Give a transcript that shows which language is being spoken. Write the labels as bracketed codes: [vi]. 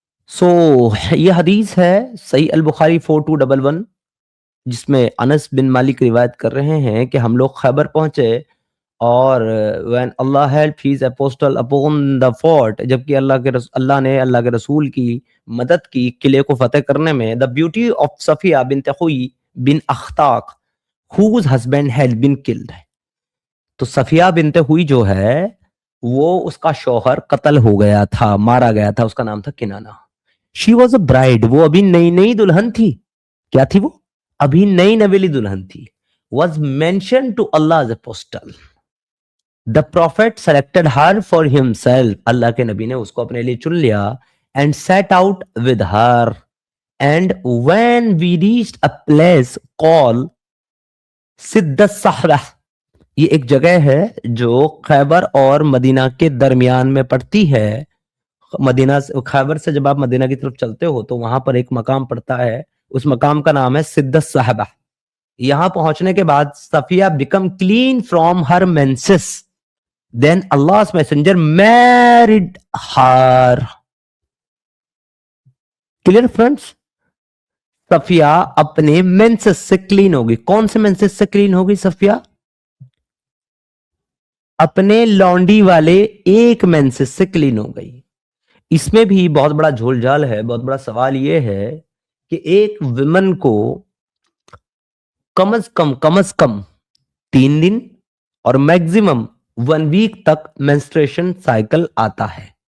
[ur] سو یہ حدیث ہے صحیح البخاری 4211، جس میں انس بن مالک روایت کر رہے ہیں کہ ہم لوگ خیبر پہنچے، اور [en] when Allah helped his apostle upon the fort، [ur] جبکہ اللہ نے اللہ کے رسول کی مدد کی قلعے کو فتح کرنے میں. [en] the beauty of Safiya bint Huy bin Akhtak whose husband had been killed. [ur] تو صفیہ بنت ہوئی جو ہے وہ اس کا شوہر قتل ہو گیا تھا، مارا گیا تھا، اس کا نام تھا کنانہ. [en] she was a bride، [ur] وہ ابھی نئی دلہن تھی. کیا تھی وہ؟ ابھی نویلی دلہن تھی. [en] was mentioned to Allah's apostle، the prophet selected her for himself، [ur] اللہ کے نبی نے اس کو اپنے لیے چن لیا. [en] and set out with her، and when we reached a place called [ur] سد الصحرہ، یہ ایک جگہ ہے جو خیبر اور مدینہ کے درمیان میں پڑتی ہے. مدینہ خیبر سے جب آپ مدینہ کی طرف چلتے ہو تو وہاں پر ایک مقام پڑتا ہے، اس مقام کا نام ہے سد الصحبہ. یہاں پہنچنے کے بعد Safia [en] become clean from her menses، then Allah's messenger married her. clear friends؟ [ur] Safia اپنے مینسس سے کلین ہوگی. کون سے مینسس سے کلین ہوگی صفیہ؟ اپنے لونڈی والے ایک مینسس سے کلین ہو گئی. اس میں بھی بہت بڑا جھول جھال ہے. بہت بڑا سوال یہ ہے کہ ایک ویمن کو کم از کم 3 دن اور میکزیمم 1 ویک تک مینسٹریشن سائیکل آتا ہے.